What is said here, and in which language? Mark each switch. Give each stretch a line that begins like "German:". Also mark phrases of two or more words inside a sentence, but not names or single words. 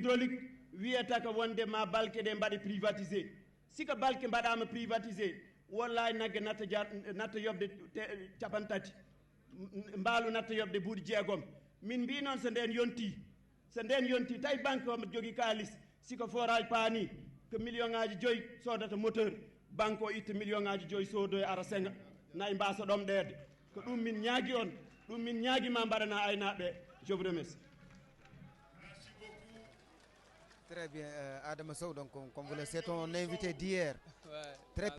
Fula: l'hydraulique wiyata ko wonde ma balke ɗe mbaɗe privatisé sika balke mbaɗama privatisé wallahi nagge natta yobde 30 mbaalu natta yobde buuɗi 6 min mbi noon so nden yonti tawi banque omo jogui kalis siko forage paani ko million ngaji 5 sodata
French: moteur banque
Fula: o itta million ngaji 5 sodoye ara senga nayi mbasa ɗomɗede ko ɗum min ñaagui on ɗum min ñaaguima mbaɗana aynaɓe
French: je vous remercie. Très bien, Adama Sow, donc comme vous le savez, ton invité d'hier. Ouais. Très